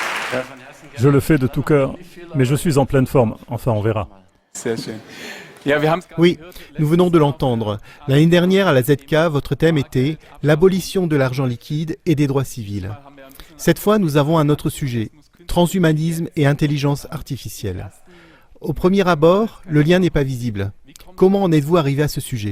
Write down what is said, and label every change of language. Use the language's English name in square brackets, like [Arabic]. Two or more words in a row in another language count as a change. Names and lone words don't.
[French] Je le fais de tout cœur, mais je suis en pleine forme. Enfin, on verra. [German] Sehr schön. Ja, wir haben's [French] Oui, nous venons de l'entendre. L'année dernière à la ZK, votre thème était l'abolition de l'argent liquide et des droits civils. Cette fois, nous avons un autre sujet, transhumanisme et intelligence artificielle. Au premier abord, le lien n'est pas visible. Comment en êtes-vous arrivé à ce sujet ?